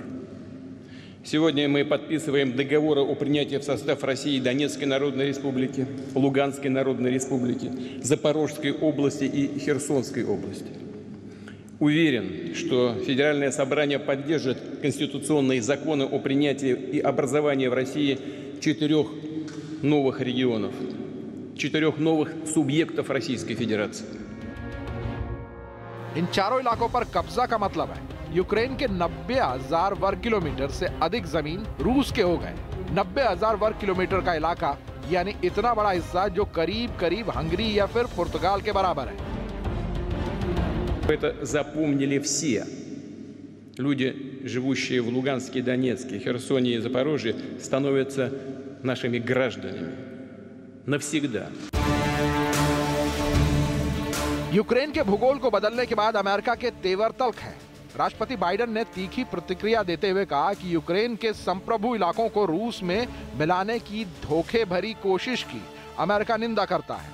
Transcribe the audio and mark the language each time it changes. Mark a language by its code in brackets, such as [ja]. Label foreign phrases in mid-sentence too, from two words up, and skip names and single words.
[ru] Сегодня мы подписываем договоры о принятии в состав России Донецкой Народной Республики, Луганской Народной Республики, Запорожской области и Херсонской области. Уверен, что Федеральное собрание поддержит конституционные законы о принятии и образовании в России 4 новых регионов, 4 новых субъектов Российской Федерации. [hi] इन चारों इलाकों पर कब्जा का मतलब है यूक्रेन के 90,000 वर्ग किलोमीटर से अधिक जमीन रूस के हो गए। 90,000 वर्ग किलोमीटर का इलाका यानी इतना बड़ा हिस्सा जो करीब हंगरी या फिर पुर्तगाल के बराबर है। [ru] Это запомнили все. Люди, живущие в Луганске, Донецке, Херсоне и Запорожье, становятся нашими гражданами навсегда. [hi] यूक्रेन के भूगोल को बदलने के बाद अमेरिका के तेवर तल्ख हैं। राष्ट्रपति बाइडेन ने तीखी प्रतिक्रिया देते हुए कहा कि यूक्रेन के संप्रभु इलाकों को रूस में मिलाने की धोखे भरी कोशिश की अमेरिका निंदा करता है।